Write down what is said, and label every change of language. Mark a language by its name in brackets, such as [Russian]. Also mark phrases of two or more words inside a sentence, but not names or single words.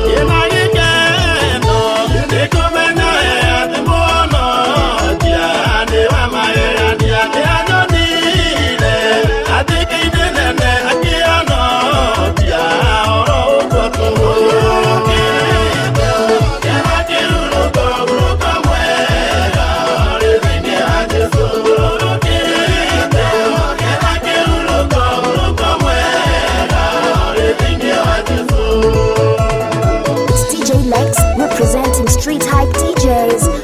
[Kikuyu] Kĩna gĩkeno, nĩ kũmenya atĩ mũhonokia nĩ wa magegania, nĩ anyonire, atĩ ngai nĩ nene, akĩhonokia oro ũguo tũhũ. Kĩara kĩhurũko, hurũko mwega, ũrĩ thĩinĩ wa Jesũ. Kĩara kĩhurũko, hurũko mwega, ũrĩ thĩinĩ wa Jesũ. [English] It's D J Lex representing Street Hype D Js.